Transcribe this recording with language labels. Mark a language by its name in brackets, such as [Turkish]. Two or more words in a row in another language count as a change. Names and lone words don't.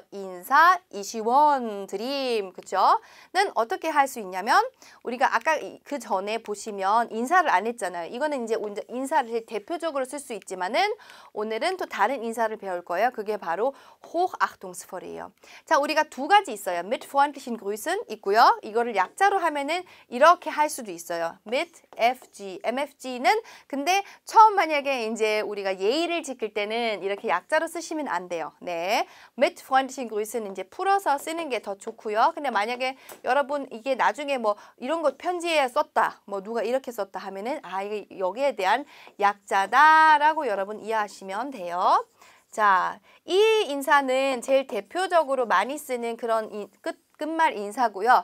[Korean] 인사, 이시원, 드림, 그쵸? 는 어떻게 할 수 있냐면 우리가 아까 그 전에 보시면 인사를 안 했잖아요. 이거는 이제 인사를 대표적으로 쓸 수 있지만은 오늘은 또 다른 인사를 배울 거예요. 그게 바로 Hochachtungsvoll이에요. 자, 우리가 두 가지 있어요. [German] mit freundlichen Grüßen 있고요. [Korean] 이거를 약자로 하면은 이렇게 할 수도 있어요. [German] mit FG, [Korean] MFG는 근데 처음 만약에 이제 우리가 예의를 지킬 때는 이렇게 약자로 쓰시면 안 돼요. 네, [German] mit freundlichen Grüßen [Korean] 이제 풀어서 쓰는 게 더 좋고요. 근데 만약에 여러분 이게 나중에 뭐 이런 거 편지에 썼다, 뭐 누가 이렇게 썼다 하면은 아 이게 여기에 대한 약자다라고 여러분 이해하시면 돼요. 자, 이 인사는 제일 대표적으로 많이 쓰는 그런 끝말 인사고요.